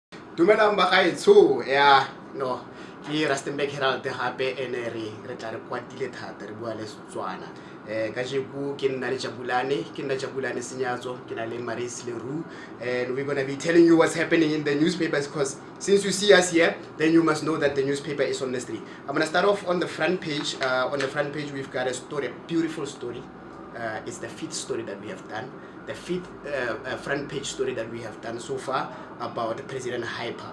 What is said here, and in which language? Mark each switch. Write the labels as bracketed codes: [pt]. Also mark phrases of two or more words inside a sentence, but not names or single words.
[tn] Dumelang bagaetsho ya no ke Rustenburg Herald gape ene re tla re kwatile thata re bua le Setswana ka jeku ke nna le Jabulane Senyatso ke na le Maris Leroux [en] and we're going to be telling you what's happening in the newspapers because since you see us here then you must know that the newspaper is on the street. I'm going to start off on the front page. On the front page we've got a story, a beautiful story. It's the fifth story that we have done, the fifth front page story that we have done so far about President Hyper.